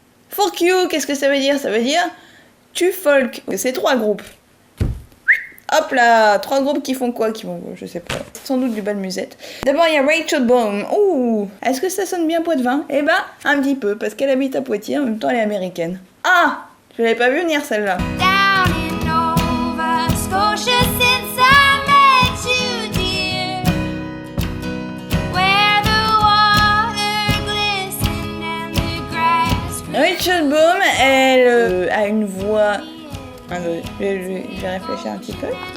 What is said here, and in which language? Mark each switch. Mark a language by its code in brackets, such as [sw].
[en] Fuck you, [fr] qu'est-ce que ça veut dire? Ça veut dire tu folk. C'est 3 groupes. Hop là, 3 groupes qui font quoi? Qui vont, je sais pas. Sans doute du bal musette. D'abord, il y a Rachel Baum. Ouh, est-ce que ça sonne bien Poitevin? Eh ben, un petit peu, parce qu'elle habite à Poitiers, en même temps elle est américaine. Ah! Je l'avais pas vu venir celle-là. [en] Down in Nova Scotia since I met you, dear, where the water glistened and the grass grew. [fr] Rachel Baum, elle a une voix... je vais réfléchir un petit peu.